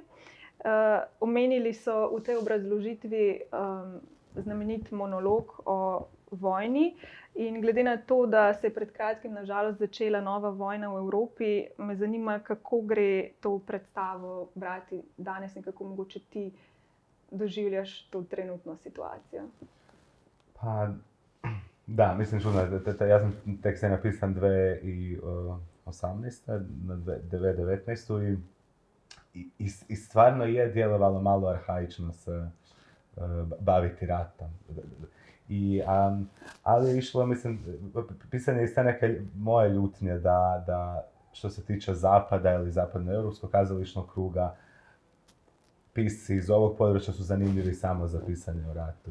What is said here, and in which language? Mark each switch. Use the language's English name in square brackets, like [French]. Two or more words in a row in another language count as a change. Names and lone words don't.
[Slovenian] Omenili so v tej obrazložitvi znamenit monolog o vojni in glede na to, da se je pred kratkim na žalost začela nova vojna v Evropi, me zanima, kako gre to predstavo brati danes in kako mogoče ti doživljaš to trenutno situacijo. [Croatian] Pa, da, mislim čudno, ja sam tekst je napisan 2018. na 2019. I stvarno je djelovalo malo arhaično se baviti ratom. Ali je išlo, mislim, pisanje iz te neke moje ljutnje da što se tiče Zapada ili zapadnoeuropskog kazališnog kruga, pisci iz ovog područja su zanimljivi samo za pisanje o ratu.